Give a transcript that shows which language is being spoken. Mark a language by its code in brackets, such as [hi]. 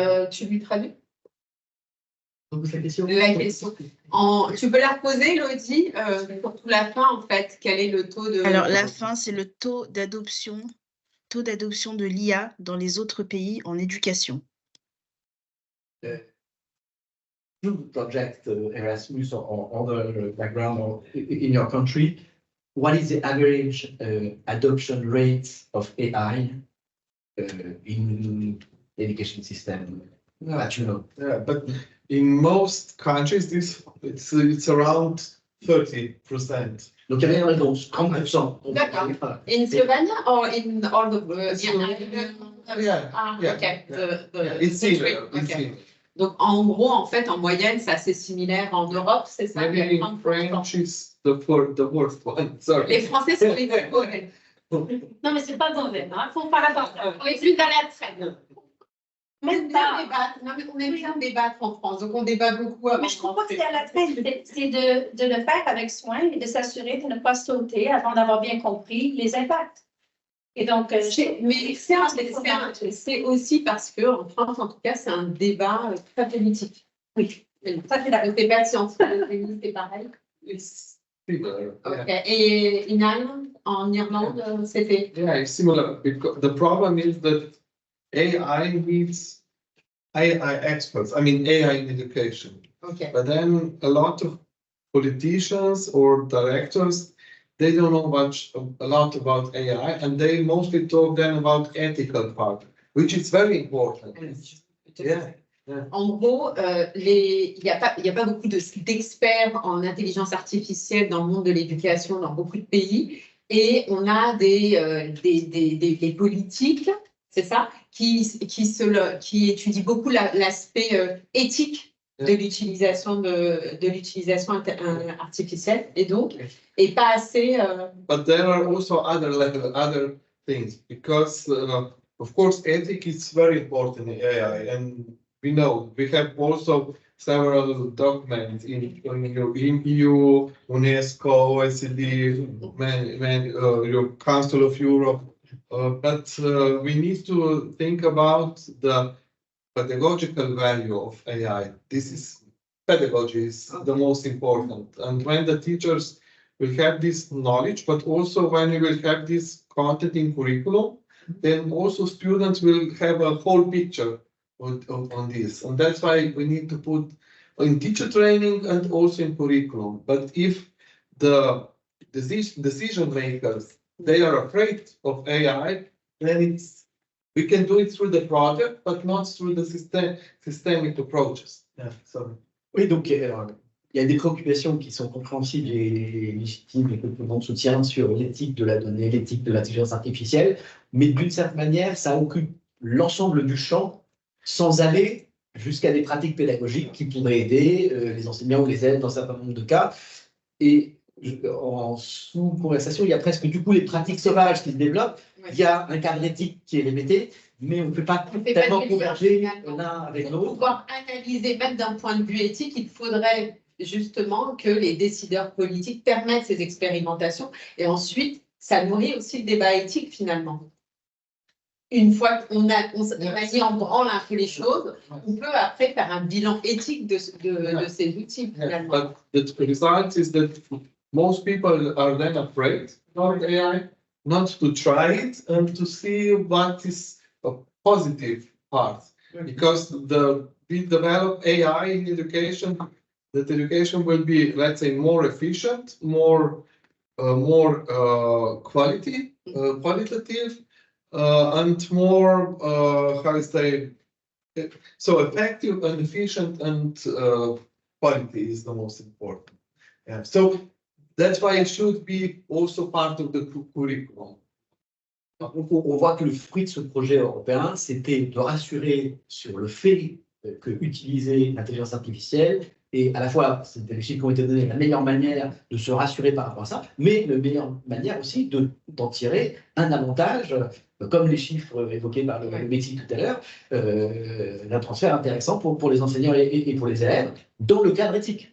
[fr] Tu lui traduis? La question. La question. Tu peux la reposer, Elodie, pour tout la fin, en fait. Quel est le taux de... Alors, la fin, c'est le taux d'adoption de l'IA dans les autres pays en éducation. [en] Project Erasmus or other background in your country, what is the average adoption rate of AI in the education system? That you know. Yeah, but in most countries, it's around 30%. [fr] Donc, il y a une réponse, 30%. D'accord. [en] In Slovenia or in all the... Yeah. Okay. It's similar. Okay. [fr] Donc, en gros, en fait, en moyenne, c'est assez similaire en Europe, c'est ça? [en] Maybe in French is the worst one. Sorry. [fr] Les Français sont les plus mauvais. Non, mais c'est pas mauvais, hein? Il faut faire attention. On est plus dans la traîne. On aime bien débattre en France, donc on débat beaucoup. Mais je ne trouve pas que c'est à la traîne, c'est de le faire avec soin et de s'assurer de ne pas sauter avant d'avoir bien compris les impacts. Et donc, mais c'est aussi parce qu'en France, en tout cas, c'est un débat très politique. Oui. Ça, c'est la débat scientifique, c'est pareil. Okay. Et Inan, en Irlande, c'était... [en] Yeah, it's similar. Because the problem is that AI needs AI experts. I mean, AI in education. Okay. But then a lot of politicians or directors, they don't know a lot about AI, and they mostly talk then about ethical part, which is very important. Yeah. [fr] En gros, il n'y a pas beaucoup d'experts en intelligence artificielle dans le monde de l'éducation dans beaucoup de pays, et on a des politiques c'est ça, qui étudie beaucoup l'aspect éthique de l'utilisation artificielle, et donc, et pas assez. [en] But there are also other things, because of course ethics is very important in AI, and we know we have also several documents in EU, UNESCO, OECD, your Council of Europe, but we need to think about the pedagogical value of AI. Pedagogy is the most important, and when the teachers will have this knowledge, but also when we will have this content in curriculum, then also students will have a whole picture on this. And that's why we need to put in teacher training and also in curriculum. But if the decision makers, they are afraid of AI, then we can do it through the project, but not through the systemic approaches. Yeah, so. [fr] Oui, donc il y a des préoccupations qui sont compréhensibles et légitimes et que tout le monde soutient sur l'éthique de la donnée, l'éthique de l'intelligence artificielle, mais d'une certaine manière, ça occupe l'ensemble du champ sans aller jusqu'à des pratiques pédagogiques qui pourraient aider les enseignants ou les élèves dans un certain nombre de cas. Et en sous-conversation, il y a presque du coup les pratiques sauvages qui se développent. Ouais. Il y a un cadre éthique qui est répété, mais on ne peut pas tellement converger l'un avec l'autre. Pour pouvoir analyser, même d'un point de vue éthique, il faudrait justement que les décideurs politiques permettent ces expérimentations, et ensuite, ça nourrit aussi le débat éthique finalement. Une fois qu'on a mis en branle un peu les choses, on peut après faire un bilan éthique de ces outils finalement. [en] But the result is that most people are then afraid of AI, not to try it and to see what is a positive part. Because we develop AI in education, that education will be, let's say, more efficient, more qualitative, and more, how to say, so effective and efficient, and quality is the most important. Yeah. So that's why it should be also part of the curriculum. [fr] On voit que le fruit de ce projet européen, c'était de rassurer sur le fait que utiliser l'intelligence artificielle, et à la fois, c'est des chiffres qui ont été donnés, la meilleure manière de se rassurer par rapport à ça, mais la meilleure manière aussi d'en tirer un avantage, comme les chiffres évoqués par le métier tout à l'heure, d'un transfert intéressant pour les enseignants et pour les élèves, dans le cadre éthique.